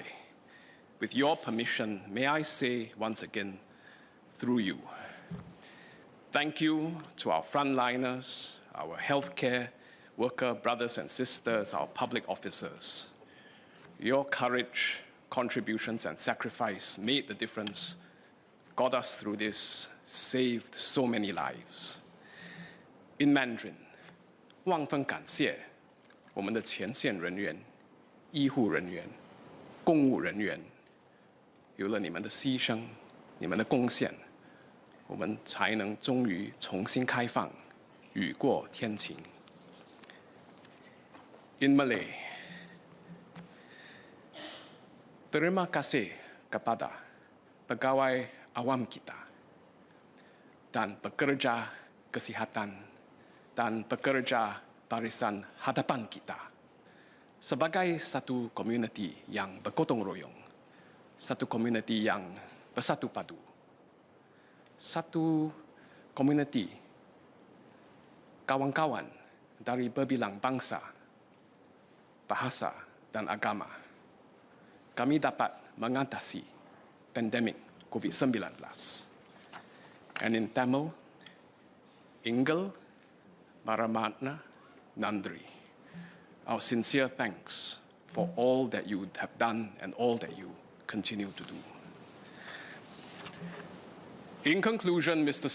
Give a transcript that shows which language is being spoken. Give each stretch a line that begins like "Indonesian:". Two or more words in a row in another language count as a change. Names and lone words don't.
English: With your permission, may I say once again, through you, thank you to our frontliners, our healthcare worker brothers and sisters, our public officers. Your courage, contributions, and sacrifice made the difference, got us through this, saved so many lives. In Mandarin,
Chinese: 万分感谢我们的前线人员、医护人员、公务人员，有了你们的牺牲、你们的贡献，我们才能终于重新开放，雨过天晴。
English: In Malay,
Malay: terima kasih kepada pegawai awam kita dan pekerja kesihatan dan pekerja barisan hadapan kita sebagai satu komuniti yang bergotong royong, satu komuniti yang bersatu padu, satu komuniti kawan-kawan dari berbilang bangsa, bahasa, dan agama. Kami dapat mengatasi pandemik COVID-19.
English: And in Tamil,
Tamil: உங்கள் மனமார்ந்த நன்றி.
English: Our sincere thanks for all that you have done and all that you continue to do. In conclusion, Mr.